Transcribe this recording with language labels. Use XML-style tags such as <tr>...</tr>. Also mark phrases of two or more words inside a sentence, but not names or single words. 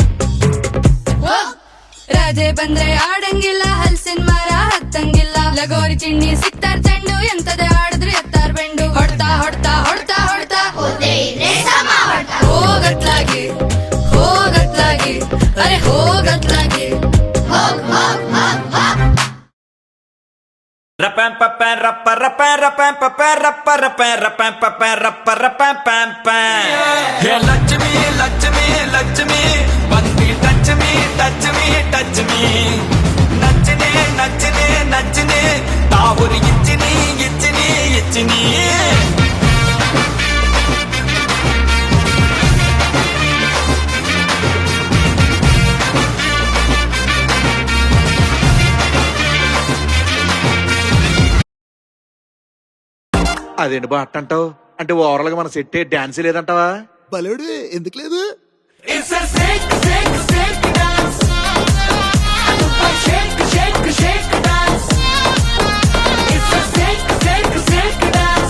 <kn>ರಾಜೆ ಬಂದ್ರೆ ಆಡಂಗಿಲ್ಲ ಹಲ್ಸಿನ ಮರ ಹತ್ತಂಗಿಲ್ಲ ಲಗೋರಿ ಚಿಣ್ಣಿ ಸಿಕ್ತಾರ್ ಚೆಂಡು ಎಂತದೆ ಆಡಿದ್ರೆ ಎತ್ತಾರ್ ಬೆಂಡು ಹೊಡ್ತಾ ಹೊಡ್ತಾ ಹೊಡ್ತಾ ಹೊಡ್ತಾ ಹೋಗತ್ಲಾಗಿ ಹೋಗತ್ಲಾಗಿ ಅರೆ ಹೋಗತ್ಲಾಗಿ Rapam papam rappa rapam rapam papam rappa rapam rapam papam rappa rapam pam pam.</kn> <en>Hey Lakshmi Lakshmi Lakshmi, bandi touch me touch me touch me. Nachne nachne nachne, taavuri ichni ichni ichni.</en> <te>అదేంటి బా అట్టంటావు అంటే ఓవరాల్ గా మన సెట్ డాన్స్ లేదంటావా? బలేడు ఎందుకు లేదు?</te> <en>It's a shake shake shake dance. Shake shake shake dance. It's a shake shake shake dance.</en>